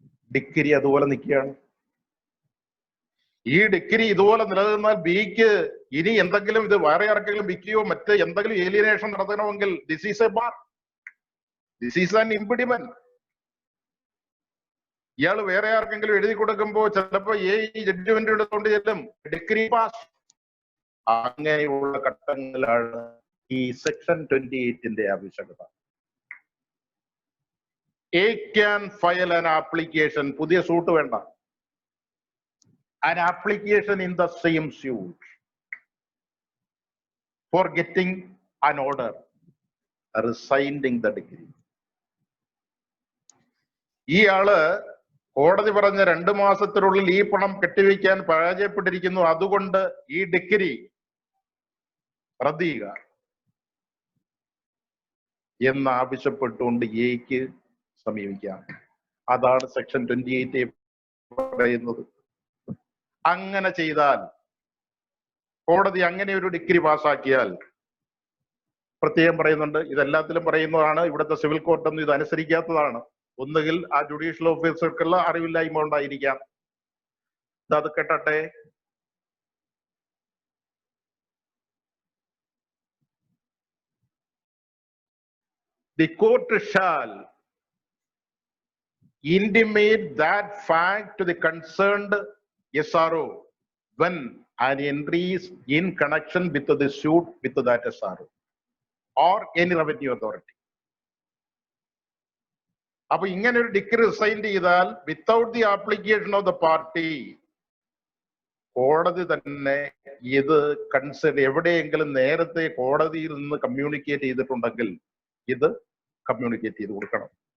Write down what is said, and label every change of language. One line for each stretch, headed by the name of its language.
Malayalam: Degree അതുപോലെ നിൽക്കുകയാണ്. ഈ ഡിഗ്രി ഇതുപോലെ നിലനിന്നാൽ ബിക്ക് ഇനി എന്തെങ്കിലും ഇത് വേറെ ആർക്കെങ്കിലും വിൽക്കുകയോ മറ്റ് എന്തെങ്കിലും ഏലിയനേഷൻ നടത്തണമെങ്കിൽ
English: This is a bar, this is an impediment.
Malayalam: ഇയാൾ വേറെ ആർക്കെങ്കിലും എഴുതി കൊടുക്കുമ്പോ ചിലപ്പോ ഈ ജഡ്ജ്മെന്റ് എടുത്തുകൊണ്ട് ചെല്ലും, ഡിഗ്രി പാസ്. അങ്ങനെയുള്ള ഘട്ടങ്ങളിലാണ് ഈ സെക്ഷൻ 28-ന്റെ ആവശ്യകത.
English: A can file an application,
Malayalam: പുതിയ സൂട്ട് വേണ്ട,
English: an application in the same suit for getting an order resigning the decree.
Malayalam: ഇയാള് കോടതി പറഞ്ഞ 2 മാസത്തിനുള്ളിൽ ഈ പണം കെട്ടിവെക്കാൻ പരാജയപ്പെട്ടിരിക്കുന്നു, അതുകൊണ്ട് ഈ ഡിഗ്രി റദ്ദ് ചെയ്യുക എന്നാവശ്യപ്പെട്ടുകൊണ്ട് എക്ക് സമീപിക്കാം. അതാണ് സെക്ഷൻ 28 പറയുന്നത്. അങ്ങനെ ചെയ്താൽ, കോടതി അങ്ങനെ ഒരു ഡിഗ്രി പാസ്സാക്കിയാൽ, പ്രത്യേകം പറയുന്നുണ്ട്, ഇതെല്ലാത്തിലും പറയുന്നതാണ്, ഇവിടുത്തെ സിവിൽ കോർട്ടൊന്നും ഇത് അനുസരിക്കാത്തതാണ്. ഒന്നുകിൽ ആ ജുഡീഷ്യൽ ഓഫീസർക്കുള്ള അറിവില്ലായ്മ ഉണ്ടായിരിക്കാം. അത് കേട്ടെ.
English: The court shall intimate that fact to the concerned SRO when an entry is in connection with the suit with that SRO or any revenue authority.
Malayalam: അപ്പൊ ഇങ്ങനെ ഒരു ഡിഗ്രി റിസൈൻ ചെയ്താൽ
English: without the application of the party
Malayalam: കോടതി തന്നെ ഇത് consider എവിടെയെങ്കിലും നേരത്തെ കോടതിയിൽ നിന്ന് കമ്മ്യൂണിക്കേറ്റ് ചെയ്തിട്ടുണ്ടെങ്കിൽ ഇത് കമ്മ്യൂണിക്കേറ്റ് ചെയ്ത് കൊടുക്കണം.